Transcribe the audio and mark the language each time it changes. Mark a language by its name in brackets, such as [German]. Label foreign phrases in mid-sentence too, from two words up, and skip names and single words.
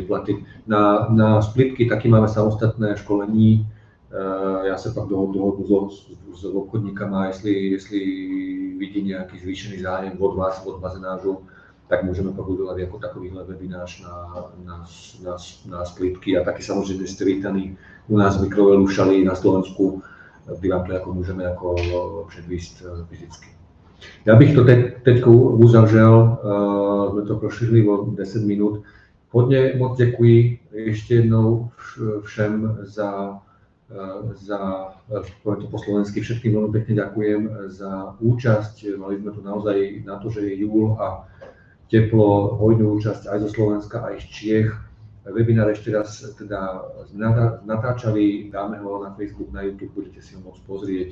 [Czech] Na splitky taky máme samostatné školení, Ja sa pak dohodnu s obchodníkama, jestli vidí nejaký zvýšený zájem od vás, od bazenážu, tak môžeme pak udelať ako takovýhle webinář na splitky a taky samozřejmě ste vítaní u nás v Mikrovelu v Šali na Slovensku, kdy vám to jako můžeme jako předvíst fyzicky. Já bych to teď uzavřel, jsme to prošli o 10 minut. Hodně moc děkuji ještě jednou všem za [Slovak] poviem to po slovensky, všetkým veľmi pekne ďakujem za účasť. Mali sme tu naozaj na to, že je júl a teplo, hojnú účasť aj zo Slovenska, aj z Čiech. Webinár ešte raz teda natáčali, dáme ho na Facebook, na YouTube, budete si ho môcť pozrieť.